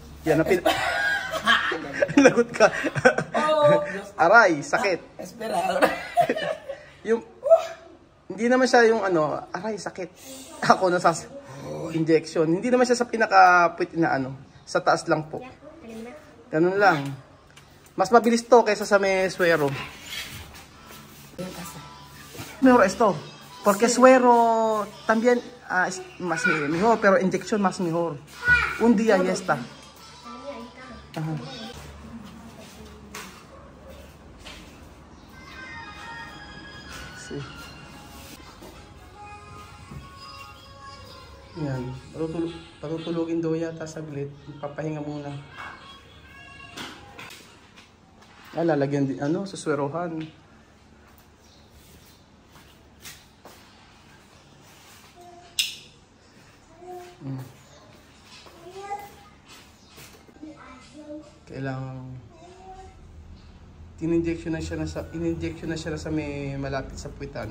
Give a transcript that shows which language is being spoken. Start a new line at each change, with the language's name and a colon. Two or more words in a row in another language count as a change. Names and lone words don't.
Filipino: Yan ang lagot ka. Aray, sakit.
Spanish: Espera.
Filipino: Yung, hindi naman siya yung ano, aray, sakit. Ako injection. Hindi naman siya sa pinaka-puwit na ano. Sa taas lang po. Ganun lang. Mas mabilis to kaysa sa may suero.
Spanish: Mejor esto. Porque suero también es más mejor, pero inyección más mejor. Un día ya está. Ajá. Sí.
Filipino: Yan. Patutulugin daw yata saglit. Papahinga muna. Lalagyan din, ano, suswerohan. Kailangan in-injection na siya sa may malapit sa puwitan.